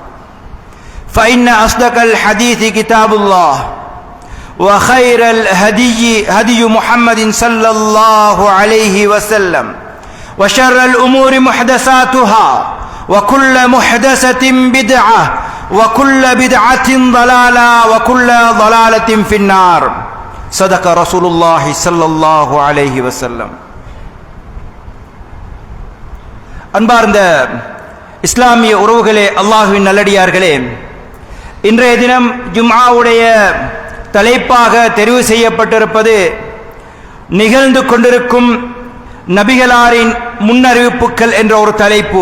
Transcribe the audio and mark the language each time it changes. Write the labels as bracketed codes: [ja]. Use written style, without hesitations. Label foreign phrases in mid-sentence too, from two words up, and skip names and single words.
[ar] وبعد، فإن أصدق الحديث كتاب الله وخير الهدي هدي محمد صلى الله عليه وسلم وشر الأمور محدثاتها وكل محدثة بدعة وكل بدعة ضلالة وكل ضلالة في النار صدق رسول الله صلى الله عليه وسلم. [ta] அன்பார்ந்த இஸ்லாமிய உறவுகளே, அல்லாஹ்வின் நல்லடியார்களே, இன்றைய தினம் ஜும்ஆவுடைய தலைப்பாக தெரிவு செய்யப்பட்டிருப்பது நிகழ்ந்து கொண்டிருக்கும் நபிகளாரின் முன்னறிவிப்புகள் என்ற ஒரு தலைப்பு.